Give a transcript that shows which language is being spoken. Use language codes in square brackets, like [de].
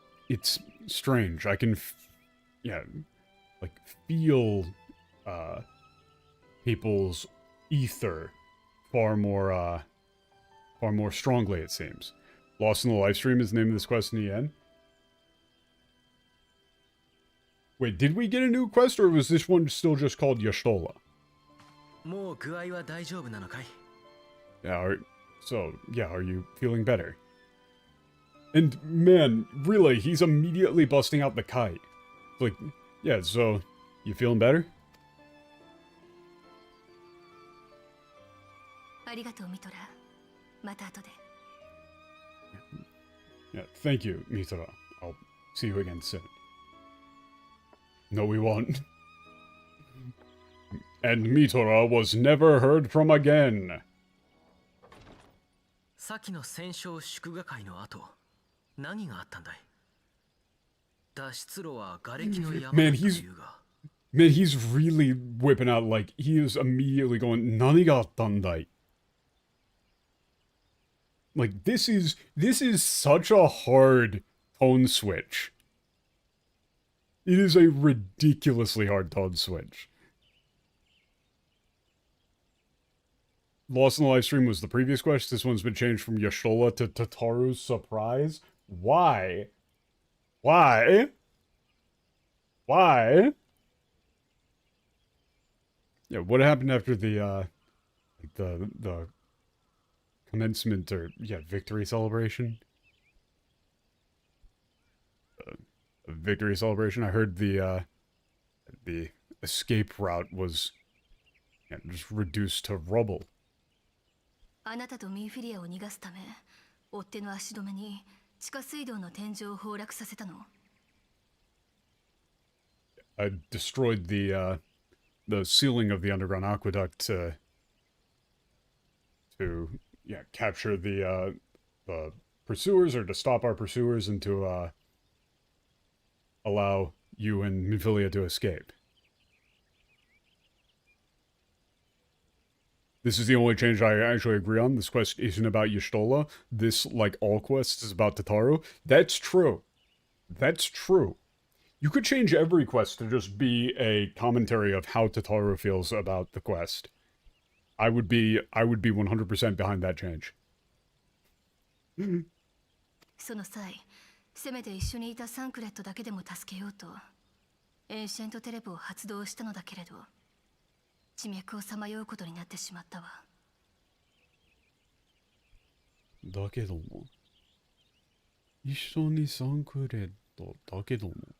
[en] It's strange. I can, like, feel people's ether far more strongly, it seems. Lost in the Livestream is the name of this quest in the end. Wait, did we get a new quest, or was this one still just called Y'shtola? [ja] もう具合は大丈夫なのかい? [en] Yeah, are you feeling better? And man, really, he's immediately busting out the kite. Like, yeah, so, you feeling better? [ja] ありがとうミトラ。また後で。 [en] Yeah, thank you, Mitora. I'll see you again soon. No, we won't. And Mitora was never heard from again. [ja] さっきの戦勝祝賀会の後、何があったんだい? 脱出路は瓦礫の山だというが。 [en] Man, he's really whipping out, like, he is immediately going, [ja] 何があったんだい? [en] Like, this is such a hard tone switch. It is a ridiculously hard tone switch. Lost in the live stream was the previous quest. This one's been changed from Y'shtola to Tataru's surprise. Why? Why? Why? Yeah, what happened after the commencement or victory celebration? Victory celebration. I heard the escape route was just reduced to rubble. [ja] あなたとミーフィリアを逃がすため、追っ手の足止めに地下水道の天井を崩落させたの。 [en] I destroyed the ceiling of the underground aqueduct to capture the pursuers, or to stop our pursuers, and to allow you and Minfilia to escape. This is the only change I actually agree on. This quest isn't about Y'shtola. This, like all quests, is about Tataru. That's true. That's true. You could change every quest to just be a commentary of how Tataru feels about the quest. I would be 100% behind that change. [ja] その際、せめて一緒にいたサンクレットだけでも助けようと、エンシェントテレポを発動したのだけれど、地脈をさまようことになってしまったわ。だけども、一緒にサンクレットだけども。